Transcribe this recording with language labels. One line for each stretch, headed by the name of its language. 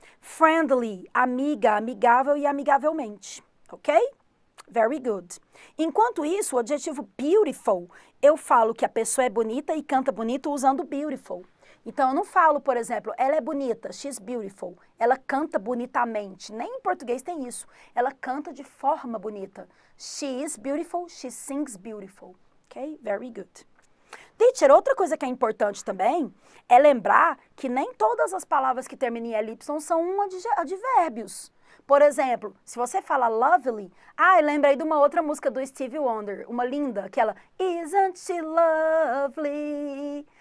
Portuguese: Friendly, amiga, amigável e amigavelmente, ok?
English: Very good.
Portuguese: Enquanto isso, o adjetivo beautiful, eu falo que a pessoa é bonita e canta bonito usando beautiful. Então, eu não falo, por exemplo, ela é bonita,
English: she's beautiful.
Portuguese: Ela canta bonitamente. Nem em português tem isso. Ela canta de forma bonita.
English: She is beautiful, she sings beautiful. Ok? Very good.
Portuguese: Teacher, outra coisa que é importante também é lembrar que nem todas as palavras que terminam em LY são advérbios. Por exemplo, se você fala lovely, eu lembrei de uma outra música do Stevie Wonder, uma linda, aquela
English: Isn't she lovely?